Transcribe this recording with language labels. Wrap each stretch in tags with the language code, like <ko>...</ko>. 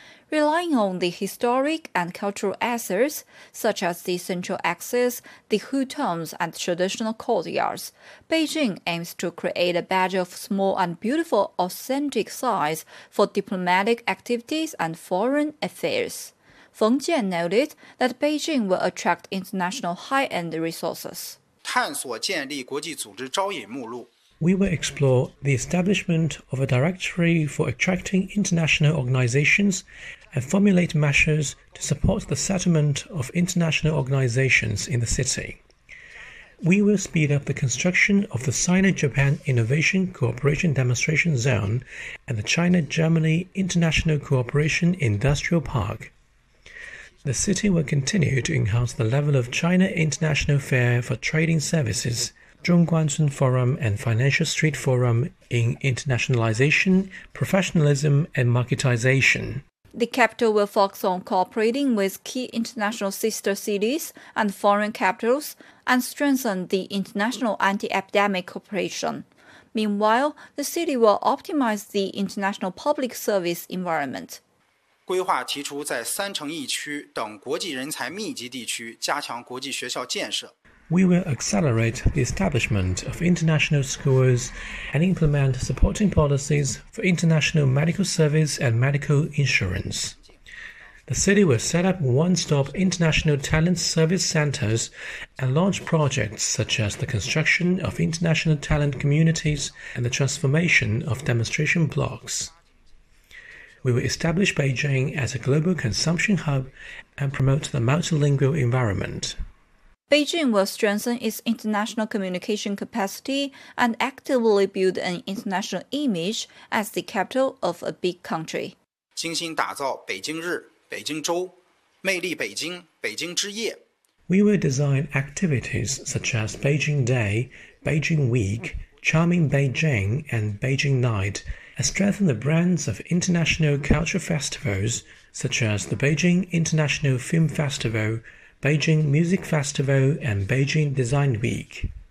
<en>Relying on the historic and cultural assets, such as the central axis, the hutongs, and traditional courtyards, Beijing aims to create a badge of small and beautiful authentic size for diplomatic activities and foreign affairs. Feng Jian noted that Beijing will attract international high-end resources.</en> <zh>探索建立国际组织招引目录。</zh> <en>We will explore the establishment of a directory for attracting international organizations and formulate measures to support the settlement of international organizations in the city. We will speed up the construction of the Sino-Japan Innovation Cooperation Demonstration Zone and the China-Germany International Cooperation Industrial Park. The city will continue to enhance the level of China International Fair for Trading Services. Zhongguancun Forum and Financial Street Forum in internationalization, professionalism, and marketization. The capital will focus on cooperating with key international sister cities and foreign capitals and strengthen the international anti-epidemic cooperation. Meanwhile, the city will optimize the international public service environment.</en> <zh>规划提出在三城一区等国际人才密集地区加强国际学校建设。</zh> <en>We will accelerate the establishment of international schools and implement supporting policies for international medical service and medical insurance. The city will set up one-stop international talent service centers and launch projects such as the construction of international talent communities and the transformation of demonstration blocks. We will establish Beijing as a global consumption hub and promote the multilingual environment. Beijing will strengthen its international communication capacity and actively build an international image as the capital of a big country.</en> <zh>精心打造北京日、北京周、魅力北京、北京之夜。</zh> <en>We will design activities such as Beijing Day, Beijing Week, Charming Beijing and Beijing Night has strengthened the brands of international culture festivals such as the Beijing International Film Festival, Beijing Music Festival and Beijing Design Week.</en>